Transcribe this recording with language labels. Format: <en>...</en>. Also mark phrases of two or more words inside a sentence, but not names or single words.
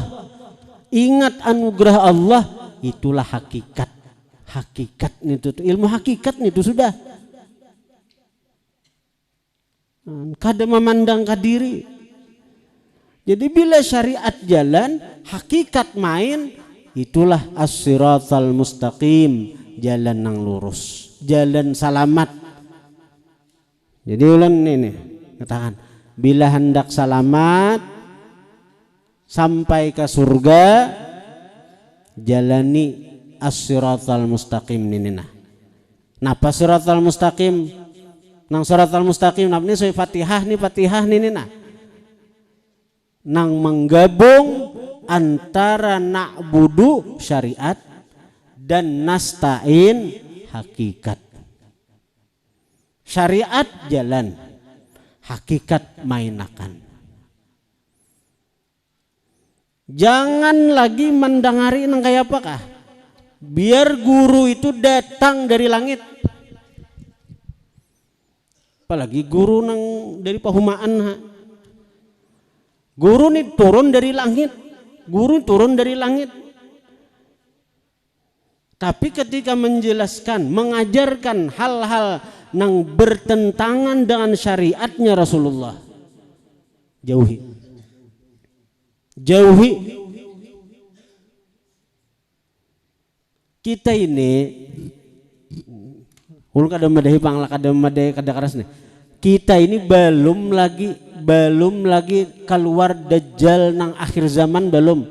<bjn>Ingat anugerah Allah, itulah hakikat. Hakikat itu ilmu hakikat itu sudah. Kada memandang ke diri. Jadi bila syariat jalan, hakikat main, itulah</bjn> <ar>as-siratal mustaqim,</ar> <bjn>jalan yang lurus, jalan salamat. Jadi ulang ini katakan, bila hendak salamat sampai ke surga, jalani</bjn> <ar>as-siratal mustaqim</ar> <bjn>ninina. Napa</bjn> <ar>siratal mustaqim?</ar> <bjn>Nang</bjn> <ar>siratal mustaqim</ar> <bjn>napa ni soy Fatihah ninina. Nang menggabung antara na'budu syariat dan nasta'in hakikat. Syariat jalan, hakikat mainakan. Jangan lagi mendengari nang kayak apakah. Biar guru itu datang dari langit. Apalagi guru nang dari pahumaan. Guru ini turun dari langit. Guru turun dari langit. Tapi ketika menjelaskan, mengajarkan hal-hal nang bertentangan dengan syariatnya Rasulullah, jauhi. Kita ini ulun kada madahi pangla kada madahi kada karas nih. Kita ini belum lagi belum lagi keluar Dajjal nang akhir zaman, belum.</bjn>